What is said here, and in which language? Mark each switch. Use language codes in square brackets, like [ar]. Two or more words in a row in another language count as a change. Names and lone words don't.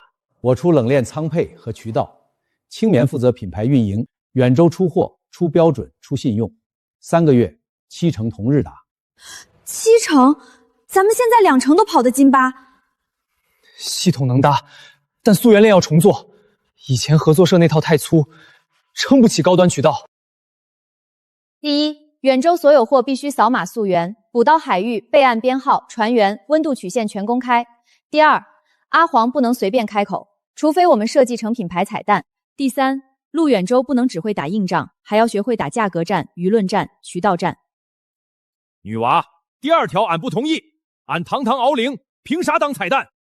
[zh] 我出冷链仓配和渠道，青棉负责品牌运营，远州出货、出标准、出信用，3个月7成同日达。 7成？咱们现在2成都跑得进吧？系统能搭，但溯源链要重做。以前合作社那套太粗，撑不起高端渠道。第一，远州所有货必須掃碼溯源，捕到海域備案編號、船源、溫度曲線全公開。第二，阿黃不能隨便開口，除非我們設計成品牌彩蛋。第三，陸遠州不能只會打硬仗，還要學會打價格戰、輿論戰、渠道戰。女娃，第2條俺不同意，俺堂堂敖靈，憑啥當彩蛋？